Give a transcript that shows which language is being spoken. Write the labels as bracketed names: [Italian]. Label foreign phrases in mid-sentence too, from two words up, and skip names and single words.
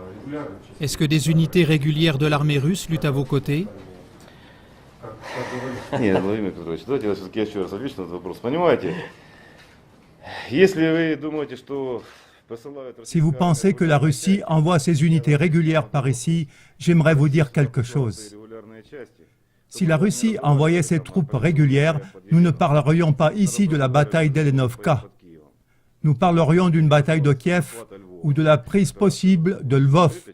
[French] Est-ce que des unités régulières de l'armée russe luttent à vos côtés? [Russian] Нет, Владимир Петрович, давайте я все-таки еще раз отвечу на этот вопрос. Понимаете, если вы думаете, что посылают... [French] Si vous pensez que la Russie envoie ses unités régulières par ici, j'aimerais vous dire quelque chose. Si la Russie envoyait ses troupes régulières, nous ne parlerions pas ici de la bataille d'Elenovka. Nous parlerions d'une bataille de Kiev ou de la prise possible de Lvov.